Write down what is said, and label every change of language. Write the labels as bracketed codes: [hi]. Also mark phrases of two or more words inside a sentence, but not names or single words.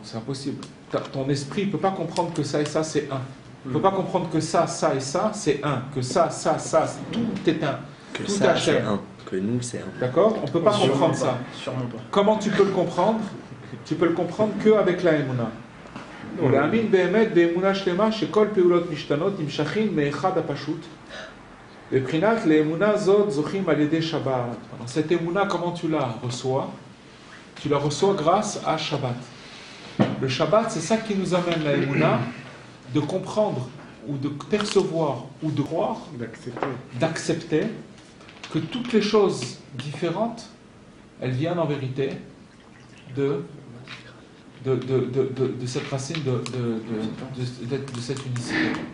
[fr] C'est impossible. Ton esprit ne peut pas comprendre que ça et ça, c'est un. Il ne peut pas comprendre que ça et ça, c'est un. Que ça, tout est un. Que tout ça, est c'est un. Que nous, c'est un. D'accord? On ne peut pas comprendre ça. Sûrement pas. Comment tu peux le comprendre? Tu peux le comprendre qu'avec la Emouna. [he] ולהאמין באמת באמונה שלמה שכל פעולות משתנות נמשכים מאחד הפשוט. בבחינת לאמונה זאת זוכים על ידי שבת. [fr] Cette émouna, comment tu la reçois? Tu la reçois grâce à Shabbat. Le Shabbat, c'est ça qui nous amène la émouna, de comprendre ou de percevoir ou de croire, d'accepter que toutes les choses différentes, elles viennent en vérité de cette racine, de cette unicité.